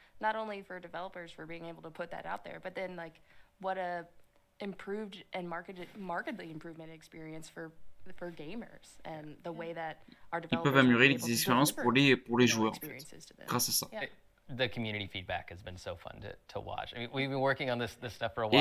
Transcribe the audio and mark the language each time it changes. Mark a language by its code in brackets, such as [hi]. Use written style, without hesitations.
[en] Not only for developers for being able to put that out there, but then like what a improved and markedly improvement experience for gamers and the way that our developers [fr] ils peuvent améliorer des expériences pour les joueurs en fait, grâce à ça. [en] The community feedback has been so fun to watch. I mean, we've been working on this stuff for a while.